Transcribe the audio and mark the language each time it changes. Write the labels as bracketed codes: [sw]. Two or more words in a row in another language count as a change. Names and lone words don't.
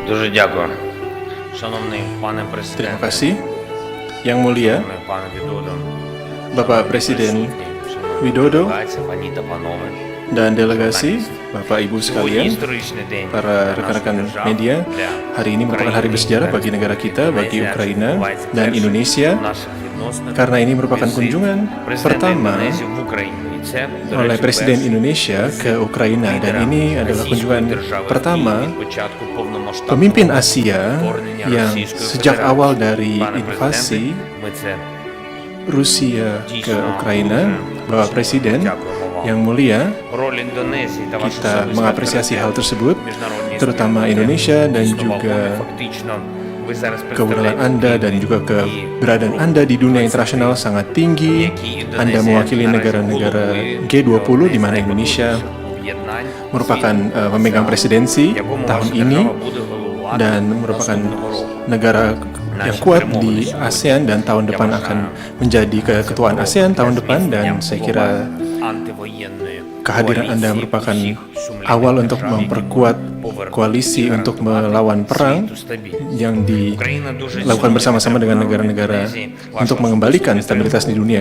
[uk] дякую. Шановний пане [id] Terima [uk] президенте, [id] kasih. Yang mulia, [uk] шановний пане Відудо, [id] Bapak Presiden [uk] шановні [id] Widodo [uk] делегації, пані та панове. [id] dan delegasi, Bapak Ibu [uk] Сьогодні [id] sekalian, [uk] історичний день [id] para [uk] для [id] rekan-rekan [uk] нашої держави, [id] media, [uk] для [id] hari ini merupakan hari [uk] України, [id] bersejarah bagi [uk] для [id] negara kita, bagi [uk] Індонезії. [id] Ukraina [uk] Відбувається [id] dan [uk] перший [id] Indonesia, [uk] в наших відносинах [id] karena ini merupakan [uk] візит [id] kunjungan [uk] президента [id] pertama [uk] Індонезії в Україні. І це, до [id] oleh [uk] речі, [id] Presiden [uk] перший [id] Indonesia ke Ukraina dan [uk] лідера [id] ini adalah [uk] Російської [id] kunjungan [uk] держави [id] pertama [uk] від початку повномасштабного [id] pemimpin Asia [uk] вторгнення [id] yang [uk] Російської [id] sejak [uk] Федерації. [id] awal dari [uk] Пане [id] invasi [uk] президенте, ми це [id] Rusia ke [uk] дійсно [id] Ukraina, [uk] дуже [id] Bapak Presiden [uk] дякуємо вам. [id] yang mulia, [uk] Роль Індонезії та ваша [id] kita [uk] особиста [id] mengapresiasi hal tersebut, [uk] міжнародній [id] terutama [uk] спільноті [id] Indonesia dan [uk] існував [id] juga [uk] фактично. Ви зараз [id] keunggulan [uk] представляєте [id] Anda dan juga keberadaan Anda di dunia internasional sangat tinggi. Anda mewakili negara-negara G20 di mana Indonesia merupakan pemegang presidensi tahun ini dan merupakan negara yang kuat di ASEAN dan tahun depan akan menjadi keketuaan ASEAN tahun depan, dan saya kira kehadiran Anda merupakan awal untuk memperkuat koalisi untuk melawan perang yang dilakukan bersama-sama dengan negara-negara untuk mengembalikan stabilitas di dunia.